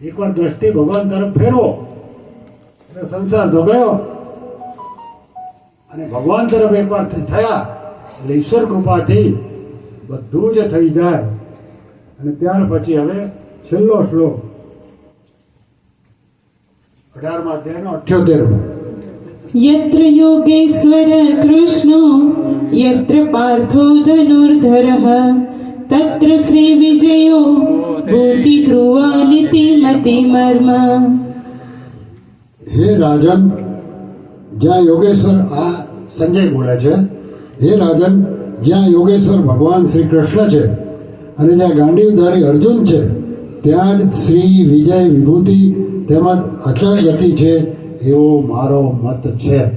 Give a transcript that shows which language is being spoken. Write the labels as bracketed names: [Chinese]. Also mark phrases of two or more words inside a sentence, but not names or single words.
[Gujarati] એકવાર દ્રષ્ટિ ભગવાન તરફ ફેરવો એટલે સંસાર તો ગયો, અને ભગવાન તરફ એકવાર થયા એટલે ઈશ્વર કૃપાથી બધું જ થઈ જાય. અને ત્યાર પછી હવે છેલ્લો શ્લોક 18મા અધ્યાયનો 78મો. [Sanskrit] यत्र योगेश्वर कृष्णो यत्र पार्थो धनुर्धरः तत्र श्री विजयो भूति ध्रुवानिति मतिमर्म. [Gujarati] હે રાજન, જ્યાં યોગેશ્વર, આ સંજય બોલે છે, હે રાજન, જ્યાં યોગેશ્વર ભગવાન શ્રી કૃષ્ણ છે અને જ્યાં ગાંડીવધારી અર્જુન છે ત્યાં જ શ્રી વિજય વિભૂતિ તેમજ અચળ ગતિ છે એવો મારો મત છે.